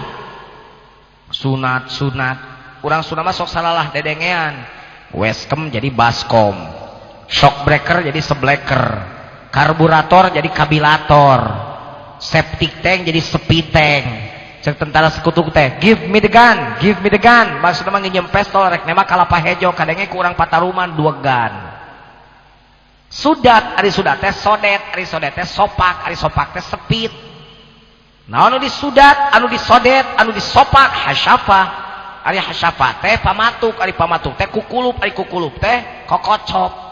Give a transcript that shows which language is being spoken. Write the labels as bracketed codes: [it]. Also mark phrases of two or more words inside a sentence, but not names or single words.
[su] Sunat. Urang Sunda mah sok salalah dedengean. Weskem jadi baskom. [en] Shock breaker [su] jadi sebleker. Karburator jadi kabilator. [en] Septic tank [su] jadi sepi tank. Cek tentara sekutu teh [en] give me the gun [su] maksudna mah nginjem pistol rek nema kalapa hejo kadenge kurang Pataruman 2 gun. Sudat ari sudat teh sodet, ari sodet teh sopak, ari sopak teh sepit. Nah anu disudat, anu disodet, anu disopak hasyafah. Ari hasyafah teh pamatuk, ari pamatuk teh kukulup, ari kukulup teh kokocop.